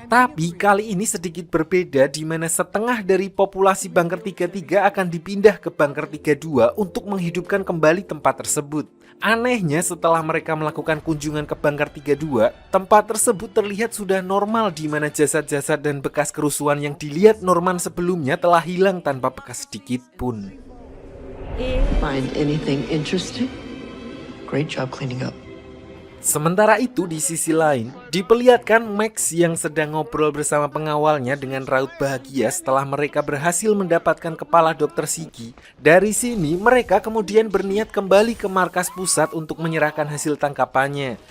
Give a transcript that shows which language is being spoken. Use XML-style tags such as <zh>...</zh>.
<id>Tapi kali ini sedikit berbeda, di mana setengah dari populasi bunker 33 akan dipindah ke bunker 32 untuk menghidupkan kembali tempat tersebut. Anehnya, setelah mereka melakukan kunjungan ke bunker 32, tempat tersebut terlihat sudah normal, di mana jasad-jasad dan bekas kerusuhan yang dilihat Norman sebelumnya telah hilang tanpa bekas sedikit pun.</id> <en>Find anything interesting? Great job cleaning up.</en> <id>Sementara itu di sisi lain, diperlihatkan Max yang sedang ngobrol bersama pengawalnya dengan raut bahagia setelah mereka berhasil mendapatkan kepala Dr. Sigi. Dari sini mereka kemudian berniat kembali ke markas pusat untuk menyerahkan hasil tangkapannya.</id>